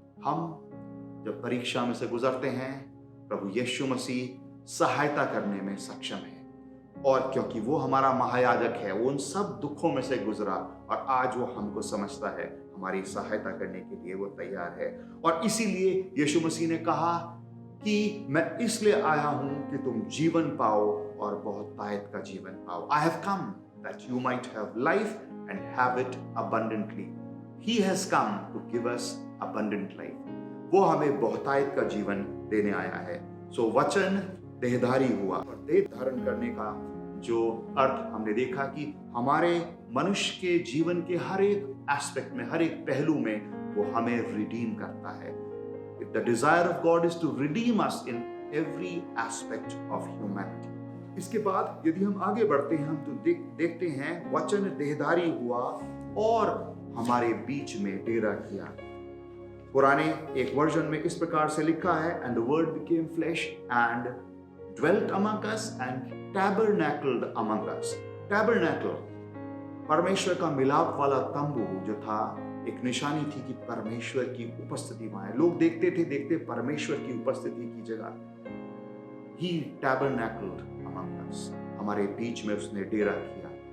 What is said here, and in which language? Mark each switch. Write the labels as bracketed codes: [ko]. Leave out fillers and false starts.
[hi] हम जब परीक्षा में से गुजरते हैं, प्रभु यीशु मसीह सहायता करने में सक्षम है, और क्योंकि वो हमारा महायाजक है, वो उन सब दुखों में से गुजरा और आज वो हमको समझता है, हमारी सहायता करने के लिए वो तैयार है। और इसीलिए यीशु मसीह ने कहा कि मैं इसलिए आया हूं कि तुम जीवन पाओ और बहुत तायत का जीवन पाओ। [en] I have come that you might have life and have it abundantly. He has come to give us abundant life. [hi] वो हमें बहुतायत का जीवन देने आया है। सो वचन देहधारी हुआ, और देह धारण करने का जो अर्थ हमने देखा कि हमारे मनुष्य के जीवन के हर एक एस्पेक्ट में, हर एक पहलू में वो हमें रिडीम करता है। [en] The desire of God is to redeem us in every aspect of humanity. [hi] इसके बाद यदि हम आगे बढ़ते हैं, हम तो देखते हैं वचन देहधारी हुआ और हमारे बीच में डेरा किया। पुराने एक वर्जन में इस प्रकार से लिखा है, [en] and the word became flesh and dwelt among us and tabernacled among us. [hi] Tabernacle परमेश्वर का मिलाप वाला तंबू जो था, एक निशानी थी कि परमेश्वर की उपस्थिति वहां है। लोग देखते परमेश्वर की उपस्थिति की जगह [en] He tabernacled among us, [hi] हमारे बीच में उसने डेरा किया।